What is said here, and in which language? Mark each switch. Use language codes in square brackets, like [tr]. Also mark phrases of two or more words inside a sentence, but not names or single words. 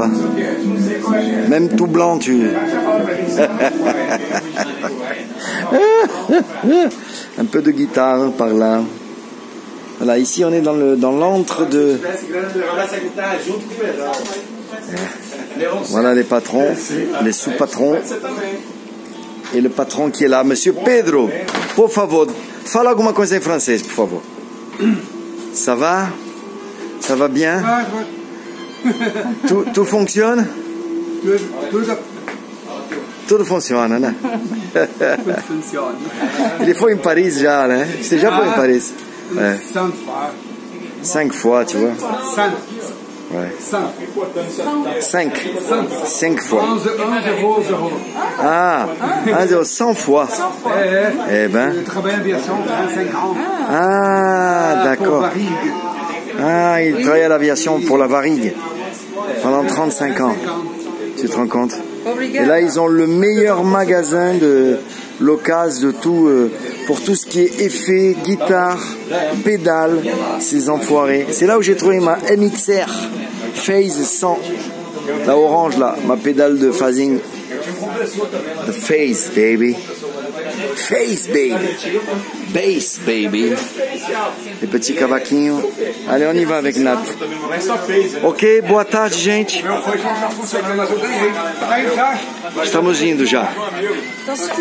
[fr] Même tout blanc, tu... Un peu de guitare par là. Voilà, ici on est dans l'antre de... Voilà les patrons, les sous-patrons. Et le patron qui est là, Monsieur Pedro. [pt] Por favor, fala alguma coisa em francês, por favor. [fr] Ça va? Ça va bien? Tout fonctionne? [pt] Tudo funciona, né? Ele foi em Paris já, né? Você já foi em Paris? É. 5 [fr] fois, tu vois. [pt] 5. [fr] Ouais. 5 fois. 11 Ah, 100 fois. Eh ben. Je travaille en aviation 25 ans. Ah, d'accord. Ah, il travaille à l'aviation pour la Varig pendant 35 ans. Tu te rends compte? Et là, ils ont le meilleur magasin de l'occasion de tout, pour tout ce qui est effet, guitare, pédale, ces enfoirés. C'est là où j'ai trouvé ma MXR Phase 100, la orange là, ma pédale de phasing. [en] The Phase, baby. Phase, baby. Bass, baby. [fr] Les petits cavaquinhos. Allez, on y va avec Nat. Ok, [pt] boa tarde, gente. Estamos indo já.